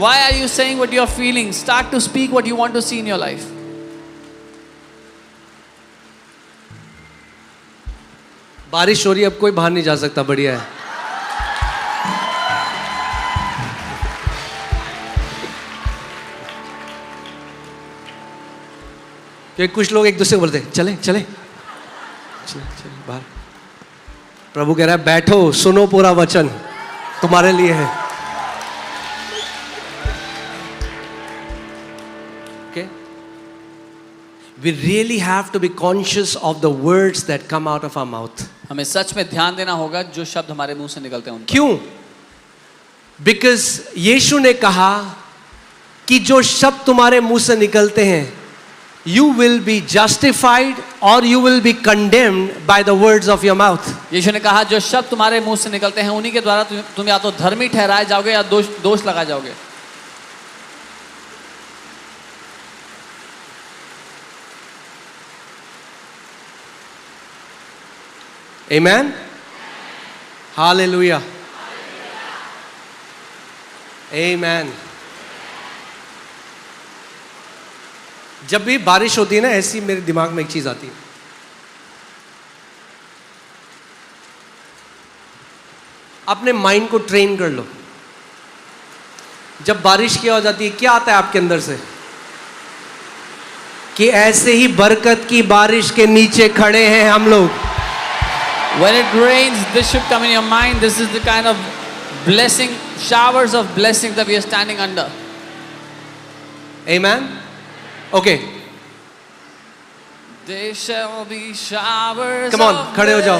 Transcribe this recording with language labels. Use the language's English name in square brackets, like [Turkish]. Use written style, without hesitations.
[English] Why are you saying what you are feeling? Start to speak what you want to see in your life. [Hindi] बारिश हो रही है, अब कोई बाहर नहीं जा सकता, बढ़िया है. क्योंकि कुछ लोग एक दूसरे को बोलते हैं, चले चले चले चले बाहर. प्रभु कह रहा है बैठो, सुनो पूरा वचन तुम्हारे लिए है. [English] Okay? We really have to be conscious of the words that come out of our mouth. [Hindi] हमें सच में ध्यान देना होगा जो शब्द हमारे मुंह से निकलते हैं उनका. क्यों? [English] Because [Hindi] यीशु ने कहा कि जो शब्द तुम्हारे मुंह से निकलते हैं, [English] you will be justified or you will be condemned by the words of your mouth. [Hindi] यीशु ने कहा जो शब्द तुम्हारे मुंह से निकलते हैं उन्हीं के द्वारा तुम या तो धर्मी ठहराए जाओगे या दोष लगाए जाओगे. [English] Amen? Hallelujah. Amen. [Hindi] जब भी बारिश होती है ना, ऐसी मेरे दिमाग में एक चीज आती है. अपने माइंड को ट्रेन कर लो. जब बारिश की आवाज आती है, क्या आता है आपके अंदर से? कि ऐसे ही बरकत की बारिश के नीचे खड़े हैं हम लोग. [English] When it rains, this should come in your mind. This is the kind of blessing, showers of blessing that we are standing under. Amen? Okay. There shall be showers. Come on, of [Hindi] खड़े हो जाओ.